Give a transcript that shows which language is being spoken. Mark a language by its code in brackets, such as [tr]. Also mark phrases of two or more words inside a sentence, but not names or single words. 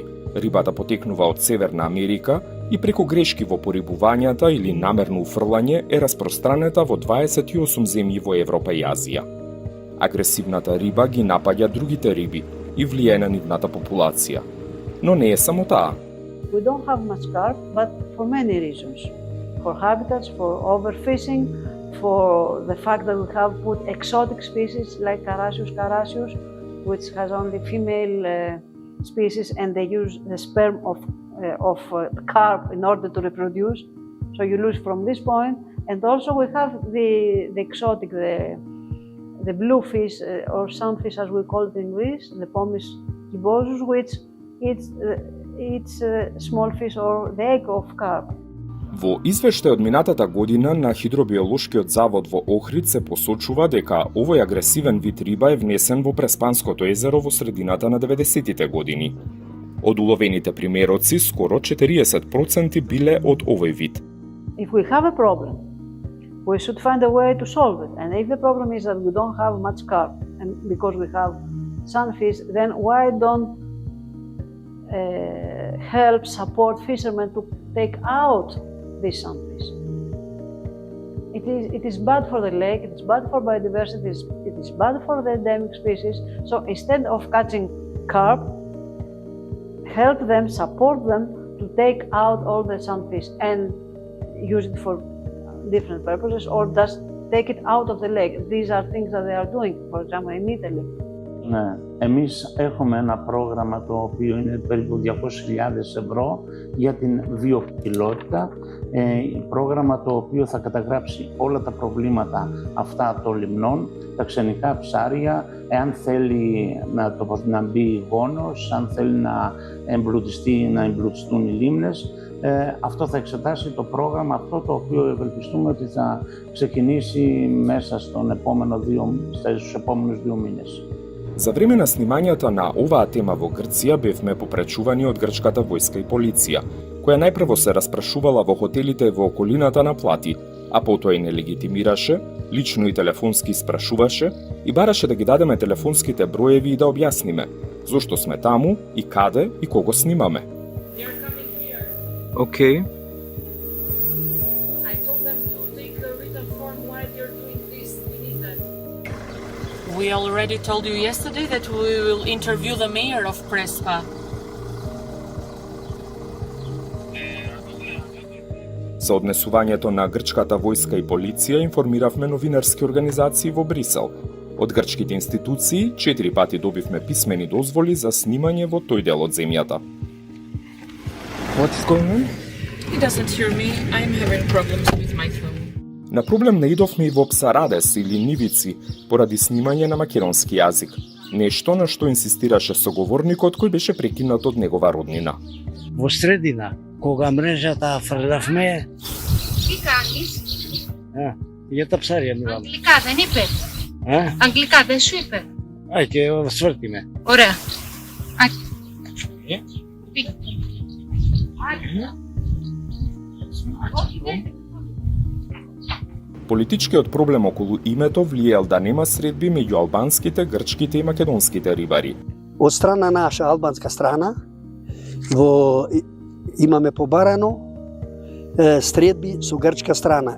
[mk] Рибата потекнува од Северна Америка и преку грешки во порибувањата или намерно уфрлање е распространета во 28 земји во Европа и Азија. Агресивната риба ги напаѓа другите риби и влијае на нивната популација. Но не е само таа. [en] We don't have much carp, but for many reasons. For habitats, for overfishing, for the fact that we have put exotic species like Carassius carassius, which has only female species, and they use the sperm of carp in order to reproduce. So you lose from this point. And also we have the exotic, the bluefish or sunfish as we call it in Greece, the Pommis gibosus, which it's small fish or the egg of carp. [mk] Во извештај од минатата година на Хидробиолошкиот завод во Охрид се посочува дека овој агресивен вид риба е внесен во Преспанското езеро во средината на 90-тите години. Од уловените примероци, скоро 40% биле од овој вид. [en] If we have a problem, we should find a way to solve it. And if the problem is that we don't have much carp, and because we have sunfish, then why don't help support fishermen to take out these sunfish? It is bad for the lake, it is bad for biodiversity, it is bad for the endemic species. So instead of catching carp, help them, support them to take out all the sunfish and use it for different purposes, or just take it out of the lake. These are things that they are doing, for example, in Italy. [el] Ναι, εμείς έχουμε ένα πρόγραμμα το οποίο είναι περίπου 200.000 ευρώ για την βιοποικιλότητα. Πρόγραμμα το οποίο θα καταγράψει όλα τα προβλήματα αυτά των λιμνών, τα ξενικά ψάρια, εάν θέλει να μπει γόνος, αν θέλει να εμπλουτιστούν οι λίμνες. Αυτό θα εξετάσει το πρόγραμμα αυτό, το οποίο ευελπιστούμε ότι θα ξεκινήσει μέσα στους επόμενους 2 μήνες. [mk] За време на снимањата на оваа тема во Грција бевме попречувани од грчката војска и полиција, која најпрво се распрашувала во хотелите во околината на Плати, а потоа и не легитимираше, лично и телефонски спрашуваше и бараше да ги дадеме телефонските броеви и да објасниме зошто сме таму и каде и кого снимаме. [en] Okay. We already told you yesterday that we will interview the mayor of Prespa. [mk] За однесувањето на грчката војска и полиција информиравме новинарски организации во Брисел. Од грчките институции 4 пати добивме писмени дозволи за снимање во тој дел од земјата. [en] What's going on? He doesn't hear me. I'm having problems with my phone. [mk] На проблем наидовме и во Псарадес или Нивици поради снимање на македонски јазик. Нешто на што инсистираше соговорникот кој беше прекинат од негова роднина. Во средина, кога мрежата фрлавме... [el] Τι κάνεις? Για τα ψάρια μιλάμε. Αγγλικά δεν είπε. Αγγλικά δεν σου είπε. Και σφέρτημε. Ωραία. [mk] Политичкиот проблем околу името влијал да нема средби меѓу албанските, грчките и македонските рибари. Од страна наша, албанска страна, имаме побарано средби со грчка страна.